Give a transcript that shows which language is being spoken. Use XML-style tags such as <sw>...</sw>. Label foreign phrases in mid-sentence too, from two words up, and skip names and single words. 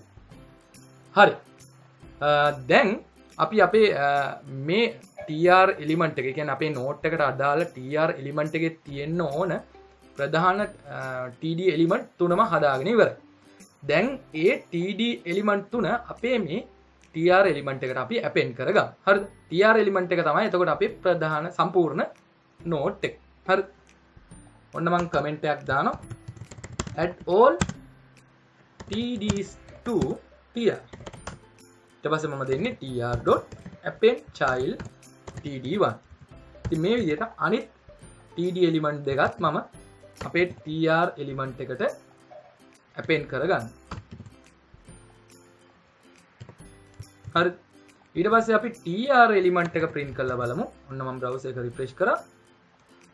<si>හරි. දැන් අපි අපේ මේ</si> <en>tr element</en> <si>එක කියන්නේ අපේ note එකට අදාළ</si> <en>tr element</en> <si>එකේ තියෙන්න ඕන ප්‍රධාන</si> <en>td element</en> <si>තුනම හදාගෙන ඉවරයි. දැන් ඒ</si> <en>td element</en> <si>තුන අපේ මේ</si> <en>tr element</en> <si>එකට අපි append කරගමු. හරිද?</si> <en>tr element</en> <si>එක තමයි එතකොට අපේ ප්‍රධාන සම්පූර්ණ note එක. හරිද? ඔන්න මම comment එකක් දානවා.</si> <en>add all tds to tr.</en> <si>ඊට පස්සේ මම දෙන්නේ</si> <en>tr.append child td1.</en> <si>ඉතින් මේ විදිහට අනිත්</si> <en>td element</en> <si>දෙකත් මම අපේ</si> <en>tr element</en> <si>එකට append කරගන්න. හරි. ඊට පස්සේ අපි</si> <en>tr element</en> <si>එක print කරලා බලමු. ඔන්න මම browser එක refresh කරා.</si>